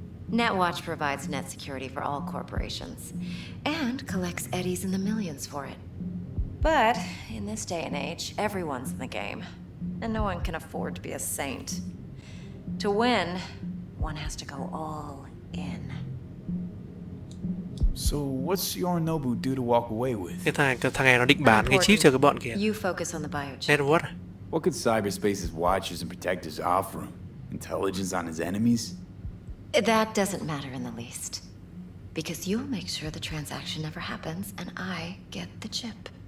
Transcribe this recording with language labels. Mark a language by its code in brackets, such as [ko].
[en] Netwatch provides net security for all corporations, and collects eddies in the millions for it. But in this day and age, everyone's in the game, and no one can afford to be a saint. To win, one has to go all in. So what's Yorinobu do to walk away with? [vi] Cái thằng này nó định bán cái chip cho cái bọn kia. [en] You focus on the biochip. Netwatch. What could cyberspace's watchers and protectors offer him? Intelligence on his enemies? That doesn't matter in the least. Because you'll make sure the transaction never happens, and I get the chip.